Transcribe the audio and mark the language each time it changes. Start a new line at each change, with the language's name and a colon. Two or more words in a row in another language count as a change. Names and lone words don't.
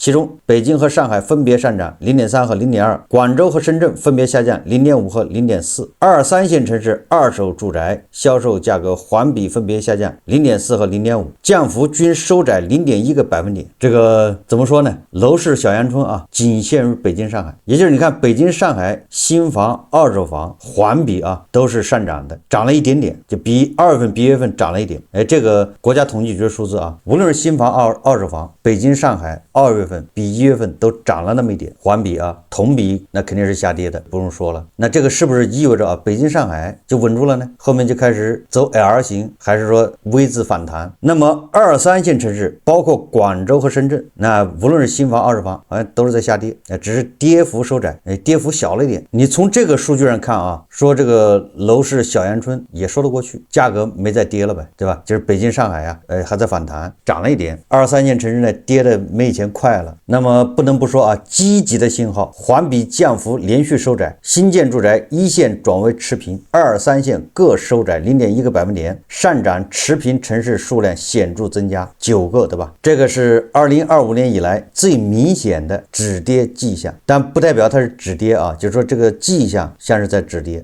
Chinese: 其中北京和上海分別上漲 0.3% 和 0.2%， 廣州和深圳分別下降 0.5% 和 0.4%。2、3線城市二手住宅銷售價格環比分別下降 0.4% 和 0.5%， 降幅均收窄 0.1個百分點。這個怎麼說呢？樓市小陽春僅限於北京上海，也就是你看北京上海新房二手房環比都是上漲的，漲了一點點，就比2月份比1月份漲了一點。這個國家統計局的數字無論是新房二手房，北京上海2月份比1月份都漲了那麼一點，環比同比那肯定是下跌的，不用說了。那這個是不是意味着北京上海就穩住了呢？後面就開始走 L 型，還是說 V 字反彈？那麼2、3線城市包括廣州和深圳，那無論是新房二手房好像都是在下跌，只是跌幅收窄，跌幅小了一點。你從這個數據上看說這個樓市小陽春也說得過去，價格沒再跌了唄，对吧？就是北京上海還在反彈，漲了一點。2、3線城市呢跌的沒以前快了。那麼不能不說積極的信號，環比降幅連續收窄，新建住宅一線轉為持平，2、3線各收窄 0.1個百分點，上漲持平城市數量顯著增加9個，对吧？這個是2025年以來最明顯的止跌跡象，但不代表它是止跌就是說這個跡象像是在止跌。